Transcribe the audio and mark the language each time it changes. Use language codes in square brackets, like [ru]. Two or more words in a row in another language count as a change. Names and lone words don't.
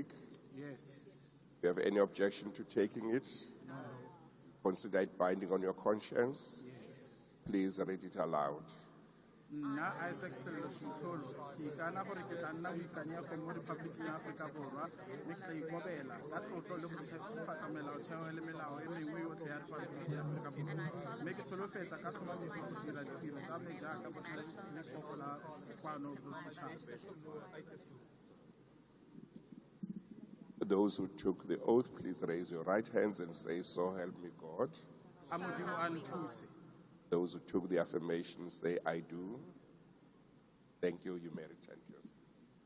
[en] Yes. Do you have any objection to taking it? No. Consider it binding on your conscience? Yes. Please read it aloud. [tn] Nna Isaac Sello Sintlolo, ke ikana gore ke tla nna boikanyego mo Rephaboliking ya Aforika Borwa mme ke tla ikobela ka tlotlo le go tshegetsa melaotheo le melao e mengwe yotlhe ya Rephaboliki ya Aforika Borwa mme ke solofetsa ka tlhomamiso go dira ditiro tsa me jaaka botlhale le tlhoko la kwano bosetšhaba. [en] Those who took the oath, please raise your right hands and say, "So help me God." [tn] A Modimo a nthuse. [en] Those who took the affirmation say, "I do." Thank you. You may return to your seats.